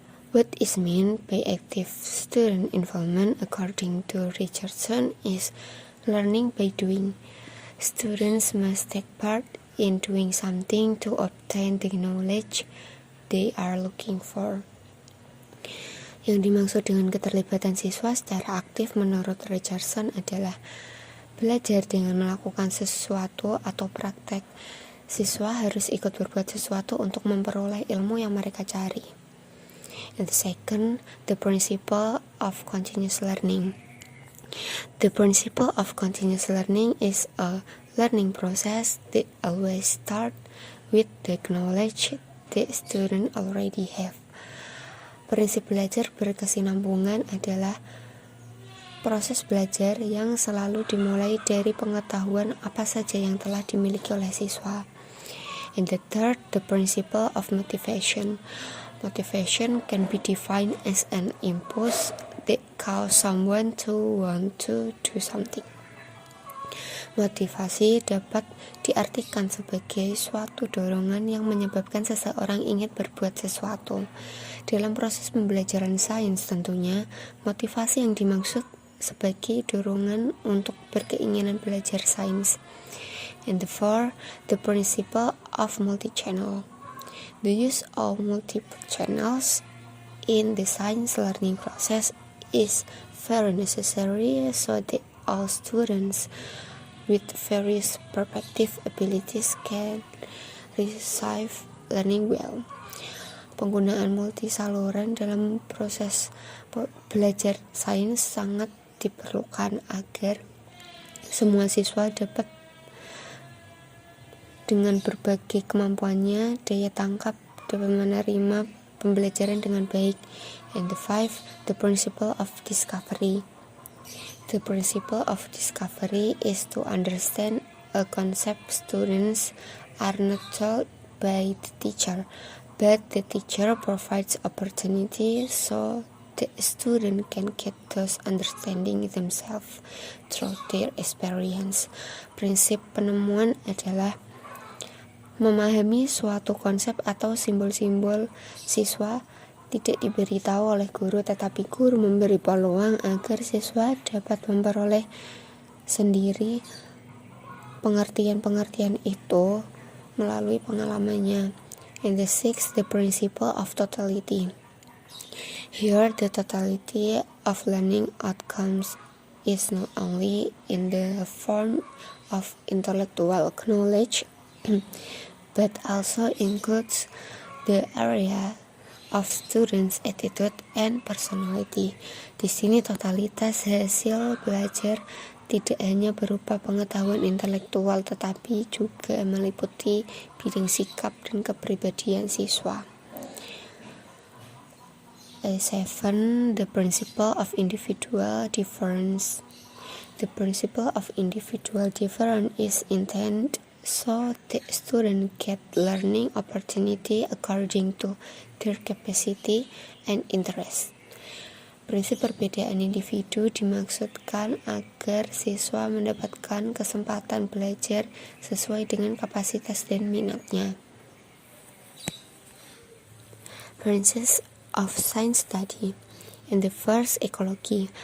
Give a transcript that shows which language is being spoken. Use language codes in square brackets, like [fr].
[en] What is meant by active student involvement, according to Richardson, is learning by doing. Students must take part in doing something to obtain the knowledge they are looking for. [id] Yang dimaksud dengan keterlibatan siswa secara aktif menurut Richardson adalah belajar dengan melakukan sesuatu atau praktek. Siswa harus ikut berbuat sesuatu untuk memperoleh ilmu yang mereka cari. [en] And the second, the principle of continuous learning. The principle of continuous learning is a learning process that always starts with the knowledge the student already have. [id] Prinsip belajar berkesinambungan adalah proses belajar yang selalu dimulai dari pengetahuan apa saja yang telah dimiliki oleh siswa. [en] And the third, the principle of motivation. Motivation can be defined as an impulse that causes someone to want to do something. [id] Motivasi dapat diartikan sebagai suatu dorongan yang menyebabkan seseorang ingin berbuat sesuatu. Dalam proses pembelajaran sains tentunya, motivasi yang dimaksud sebagai dorongan untuk berkeinginan belajar sains. [en] And the fourth, the principle of multi-channel. The use of multiple channels in the science learning process is very necessary so that all students with various perspective abilities can receive learning well. [id] Penggunaan multi saluran dalam proses belajar sains sangat diperlukan agar semua siswa dapat dengan berbagai kemampuannya, daya tangkap, dapat menerima pembelajaran dengan baik. [en] And the fifth, the principle of discovery. The principle of discovery is to understand a concept students are not told by the teacher, but the teacher provides opportunity so the student can get those understanding themselves through their experience. [id] Prinsip penemuan adalah memahami suatu konsep atau simbol-simbol. Siswa tidak diberitahu oleh guru, tetapi guru memberi peluang agar siswa dapat memperoleh sendiri pengertian-pengertian itu melalui pengalamannya. [en] And the sixth, the principle of totality. Here, the totality of learning outcomes is not only in the form of intellectual knowledge, but also includes the area of students' attitude and personality. [id] Di sini totalitas hasil belajar tidak hanya berupa pengetahuan intelektual, tetapi juga meliputi bidang sikap dan kepribadian siswa. [en] 7. The principle of individual difference. The principle of individual difference is intended so the student get learning opportunity according to their capacity and interest. [id] Prinsip perbedaan individu dimaksudkan agar siswa mendapatkan kesempatan belajar sesuai dengan kapasitas dan minatnya. [en] Branches of science study. In the first, ekologi.